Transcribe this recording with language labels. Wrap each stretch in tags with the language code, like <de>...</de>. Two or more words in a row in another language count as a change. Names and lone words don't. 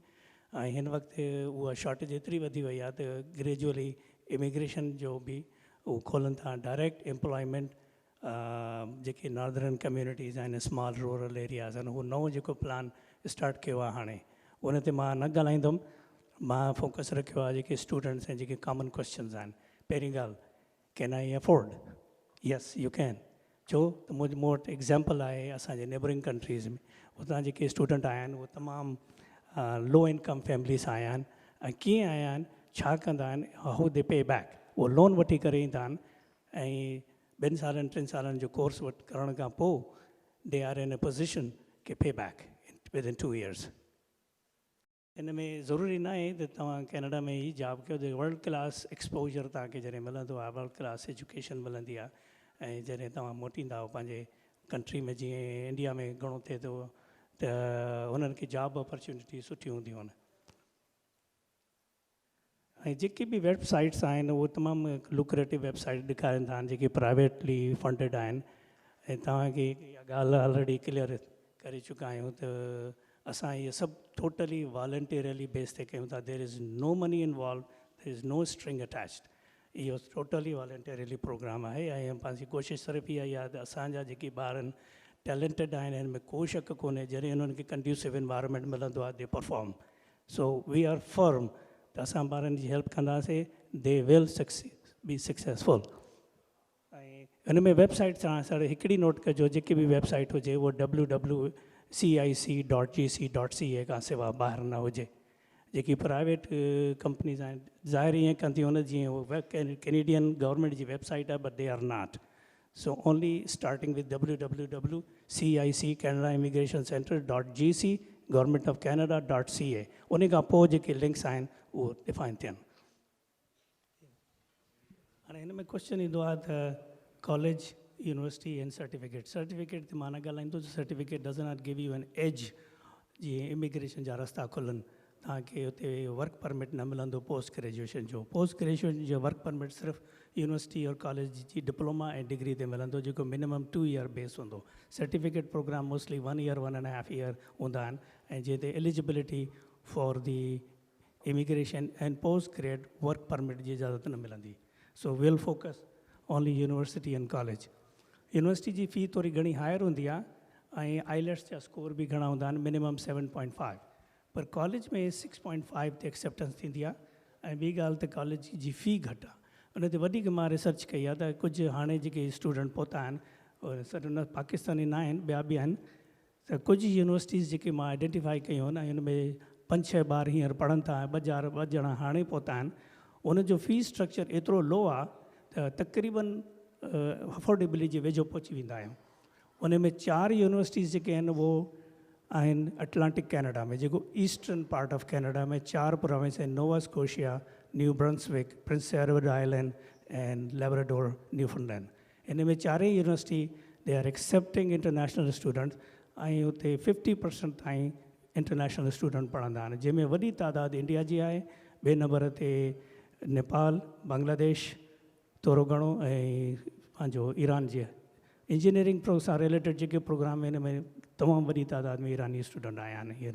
<sd>ऐं हिन वक़्तु उहा शॉर्टेज एतिरी वधी वई आहे त</sd> <en>gradually immigration</en> <sd>जो बि उहो खोलनि था,</sd> <en>direct employment</en> <sd>जेके</sd> <en>northern communities</en> <sd>आहिनि,</sd> <en>small rural areas</en> <sd>आहिनि, उहो नओं जेको</sd> <en>plan start</en> <sd>कयो आहे हाणे, उन ते मां न ॻाल्हाईंदुमि। मां फोकस रखियो आहे जेके स्टूडेंट्स ऐं जेके</sd> <en>common questions</en> <sd>आहिनि। पहिरीं ॻाल्हि,</sd> <en>Can I afford? Yes you can.</en> <sd>छो त मूं वटि एग्ज़ाम्पल आहे असांजे</sd> <en>neighbouring countries</en> <sd>में, उतां जेके स्टूडेंट आया आहिनि उहे तमामु</sd> <en>low income family</en> <sd>सां आया आहिनि। ऐं कीअं आया आहिनि, छा कंदा आहिनि,</sd> <en>How they pay back.</en> <sd>उहो लोन वठी करे ईंदा आहिनि ऐं 2 सालनि 3 सालनि जो कोर्स करण खां पोइ</sd> <en>they are in a position ke pay back within 2 years.</en> <sd>इन में ज़रूरी न आहे त तव्हां कैनेडा में ई जॉब कयो, त</sd> <en>world class exposure</en> <sd>तव्हांखे जॾहिं मिलंदो आहे,</sd> <en>world class education</en> <sd>मिलंदी आहे, ऐं जॾहिं तव्हां मोटींदा हो पंहिंजे कंट्री में, जीअं इंडिया में घणो थिए थो त उन्हनि खे</sd> <en>job opportunity</en> <sd>सुठियूं हूंदियूं आहिनि। ऐं जेके बि वेबसाइट्स आहिनि उहे तमामु</sd> <en>lucrative website</en> <sd>ॾेखारनि था जेके</sd> <en>privately funded</en> <sd>आहिनि। ऐं तव्हांखे इहा ॻाल्हि</sd> <en>already clear</en> <sd>करे चुका आहियूं त असां इहे सभु</sd> <en>totally voluntarily base</en> <sd>ते कयूं था।</sd> <en>There is no money involve, there is no string attached.</en> <sd>इहो</sd> <en>totally voluntarily program</en> <sd>आहे। ऐं पंहिंजी कोशिशि सिर्फ़ु इहा ई आहे त असांजा जेके ॿार आहिनि टैलेंटेड आहिनि, हिन में को शक कोन्हे, जॾहिं उन्हनि खे</sd> <en>conducive environment</en> <sd>मिलंदो आहे</sd> <en>they perform. So we are firm</en> <sd>त असां ॿारनि जी हेल्प कंदासीं,</sd> <en>They will be successful.</en> <sd>ऐं हिन में वेबसाइट सां सर हिकिड़ी नोट कजो, जेकी बि वेबसाइट हुजे उहो www.cic.gc.ca खां सवाइ ॿाहिरि न हुजे। जेकी</sd> <en>private companies</en> <sd>आहिनि ज़ाहिर ईअं कनि थियूं, उन जीअं</sd> <en>Canadian government</en> <sd>जी वेबसाइट आहे,</sd> <en>But they are not. So only starting with www.cic Canada Immigration Center.gc Government of Canada.ca,</en> <sd>उन खां पोइ जेके लिंक्स आहिनि उहो डिफाइन थियनि। हाणे हिन में क्वेश्चन ईंदो आहे त</sd> <en>college, university and certificate</en> <sd>ते मां न ॻाल्हाईंदो।</sd> <en>Certificate does not give you an edge.</en> <sd>जीअं इमिग्रेशन जा रस्ता खुलनि, तव्हांखे हुते</sd> <en>work permit</en> <sd>न मिलंदो</sd> <en>post graduation</en> <sd>जो।</sd> <en>post graduation</en> <sd>जो</sd> <en>work permit</en> <sd>सिर्फ़ु यूनिवर्सिटी और कॉलेज जी डिप्लोमा ऐं डिग्री ते मिलंदो, जेको</sd> <en>minimum 2 year base</en> <sd>हूंदो।</sd> <en>certificate program mostly 1 year 1.5 year</en> <sd>हूंदा आहिनि, ऐं जंहिं ते</sd> <en>eligibility for the immigration and post grad work permit</en> <sd>जी इजाज़त न मिलंदी।</sd> <en>So will focus only university and college.</en> <sd>यूनिवर्सिटी जी फ़ी थोरी घणी हायर हूंदी आहे ऐं आईलेट्स जा स्कोर बि घणा हूंदा आहिनि, मिनिमम 7.5, पर कॉलेज में 6.5 ते एक्सेप्टेंस थींदी आहे। ऐं ॿी ॻाल्हि त कॉलेज जी फ़ी घटि आहे। उन ते वधीक मां रिसर्च कई आहे त कुझु हाणे जेके स्टूडेंट पहुता आहिनि, और सर उन पाकिस्तानी न आहिनि, ॿिया बि आहिनि, त कुझु यूनिवर्सिटीज़ जेके मां आइडेंटिफाई कयूं आहिनि, हिन में 5-6 ॿार हींअर पढ़नि था, 2 ॼणा हाणे पहुता आहिनि। उनजो</sd> <en>fees structure</en> <sd>एतिरो लो आहे त तक़रीबन अफोर्डेबली जे वेझो पहुची वेंदा आहियूं। उन में 4 यूनिवर्सिटीज़ जेके आहिनि उहो आहिनि अटलांटिक कैनेडा में, जेको</sd> <en>Eastern part of Canada</en> <sd>में 4 प्रोविंस आहिनि, नोवा स्कोशिया, न्यू ब्रंसविक, प्रिंस एडवर्ड आइलैंड एंड लेब्राडोर, न्यूफाउंडलैंड। इन में</sd> <en>4 university they are accepting international students,</en> <sd>ऐं हुते 50% ताईं</sd> <en>international student</en> <sd>पढ़ंदा आहिनि, जंहिंमें वॾी तादाद इंडिया जी आहे। ॿिए नंबर ते नेपाल, बांग्लादेश थोरो घणो, ऐं पंहिंजो ईरान जी इंजीनियरिंग सां रिलेटेड जेके प्रोग्राम आहिनि, हिन में तमामु वॾी तादाद में ईरानी स्टूडेंट आया आहिनि हींअर।</sd>